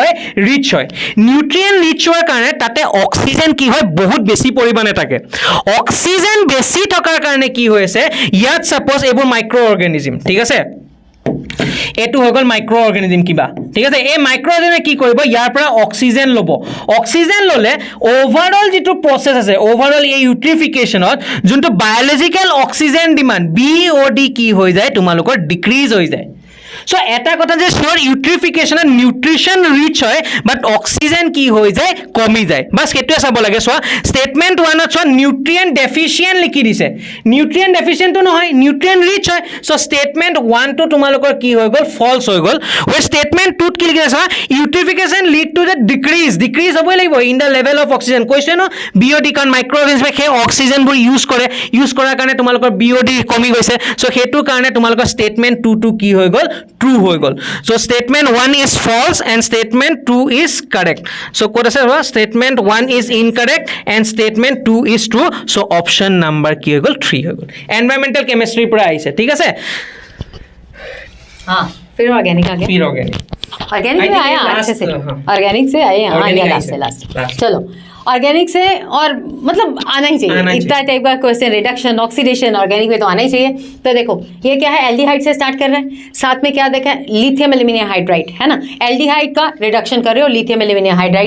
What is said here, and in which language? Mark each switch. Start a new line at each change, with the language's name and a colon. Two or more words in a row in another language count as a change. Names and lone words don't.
Assamese: ৰিচ হোৱাৰ কাৰণে তাতে অক্সিজেন কি হয় বহুত বেছি পৰিমাণে থাকে অক্সিজেন বেছি থকাৰ কাৰণে কি হৈছে ইয়াত সাপোজ এইবোৰ
English: micro organism
Assamese: ঠিক আছে এটো হৈ গল
English: micro organism
Assamese: কিবা ঠিক আছে এই
English: micro organisms
Assamese: কি কৰিব ইয়াৰ পৰা অক্সিজেন লব অক্সিজেন ললে ওভাৰঅল যেটো প্ৰসেস আছে ওভাৰঅল এই ইউট্ৰিফিকেশনত যোনটো
English: biological oxygen demand BOD
Assamese: কি হৈ যায় তোমালোকৰ ডিক্ৰিজ হৈ যায় সো এটা কথা যে
English: sure eutrophication nutrition rich
Assamese: হয়
English: but oxygen
Assamese: কি হৈ যায় কমি যায় বাস কেটুৱে চাব লাগে
English: so statement
Assamese: 1 ত
English: nutrient deficient
Assamese: লিখি দিছে
English: nutrient deficient
Assamese: তো নহয়
English: nutrient rich
Assamese: হয়
English: so statement
Assamese: 1 তো তোমালোকৰ কি হৈ গল ফলস হৈ গল ওই স্টেটমেন্ট 2 ত কি লিখি আছে
English: eutrophication lead to the decrease
Assamese: হবই লাগিব
English: in the level of oxygen
Assamese: কৈছে ন বিওডি কান মাইক্ৰো অৰ্গানিজমে সেই অক্সিজেন বোৰ ইউজ কৰাৰ কাৰণে তোমালোকৰ বিওডি কমি গৈছে সো হেতু কাৰণে তোমালোকৰ স্টেটমেন্ট 2 কি হৈ গল
English: true
Assamese: হৈ গল
English: so statement 1 is false and statement 2 is correct
Assamese: so কত আছে
English: statement 1 is incorrect and statement 2 is true so option number
Assamese: কি হৈ গল 3 হৈ গল
English: environmental chemistry
Assamese: পৰা আহিছে ঠিক আছে
Hindi: हां फिर ऑर्गेनिक आ गया ऑर्गेनिक में आया अच्छे से ऑर्गेनिक से आए हां ये लास्ट चलो ऑर्गेनिक से और मतलब आना ही चाहिए इतना टाइप का
English: question reduction oxidation organic
Hindi: में तो आना ही चाहिए तो देखो ये क्या है एल्डिहाइड से स्टार्ट कर रहे हैं साथ में क्या देखा
English: lithium aluminium hydride
Hindi: है ना एल्डिहाइड का रिडक्शन कर रहे हो
English: lithium aluminium hydride